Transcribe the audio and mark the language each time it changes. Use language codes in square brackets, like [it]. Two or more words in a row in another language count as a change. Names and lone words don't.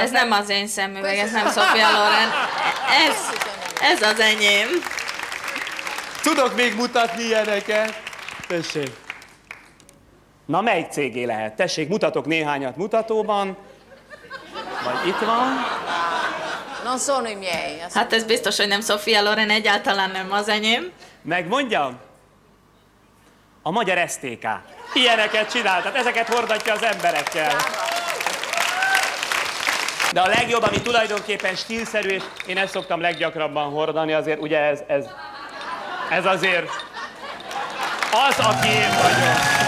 [hu] Ez nem az én szemüveg, ez nem Sofia Loren. Ez az enyém. Tudok még mutatni ilyeneket? Tessék. Na, melyik cégé lehet? Tessék, mutatok néhányat mutatóban. Vagy itt van. [it] Non sono i miei. [hu] Hát ez biztos, hogy nem Sofia Loren, egyáltalán nem az enyém. Megmondjam? A magyar STK. Ilyeneket csinál, tehát ezeket hordatja az emberekkel. De a legjobb, ami tulajdonképpen stílszerű, és én ezt szoktam leggyakrabban hordani, azért ugye ez azért az, aki én vagyok.